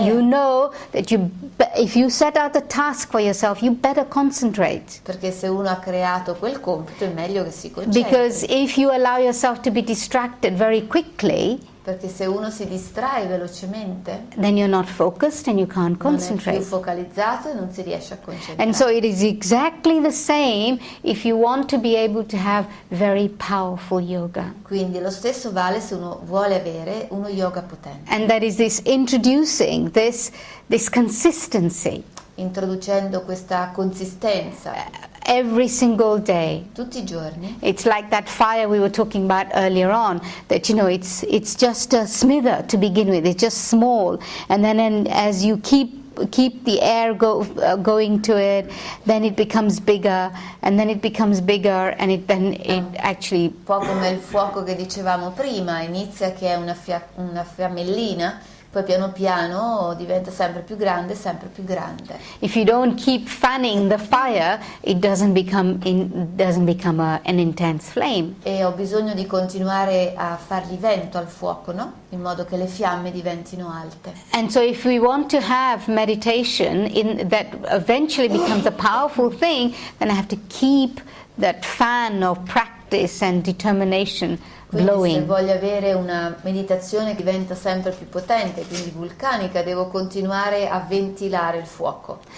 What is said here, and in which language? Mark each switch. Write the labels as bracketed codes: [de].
[en] You know that if you set out a task for yourself, you better concentrate. [it] Perché se uno ha creato quel compito è meglio che si concentri. [en] Because if you allow yourself to be distracted very quickly, [it] Perché se uno si distrae velocemente [en] then you're not focused and you can't [it] non è più [en] concentrate. [it] focalizzato e non si riesce a concentrare. [en] And so it is exactly the same if you want to be able to have very powerful yoga. [it] Quindi lo stesso vale se uno vuole avere uno yoga potente, [en] And that is this introducing this consistency [it] introducendo questa consistenza [en] every single day. [it] tutti i giorni. [en] It's like that fire we were talking about earlier on, that, you know, it's just a smither to begin with. It's just small, and then as you keep the air going to it, then it becomes bigger, and then it becomes bigger, and it actually. [it] Un po' come il fuoco che dicevamo prima, inizia che è una fiammellina, poi piano piano diventa sempre più grande, sempre più grande. [en] If you don't keep fanning the fire, it doesn't become an intense flame. [it] E ho bisogno di continuare a fargli vento al fuoco, no? In modo che le fiamme diventino alte. [en] And so if we want to have meditation that eventually becomes a powerful thing, then I have to keep that fan of practice and determination [it] Quindi se [en] blowing. [it] voglio avere una meditazione che diventa sempre più potente, quindi vulcanica, devo continuare a ventilare il fuoco.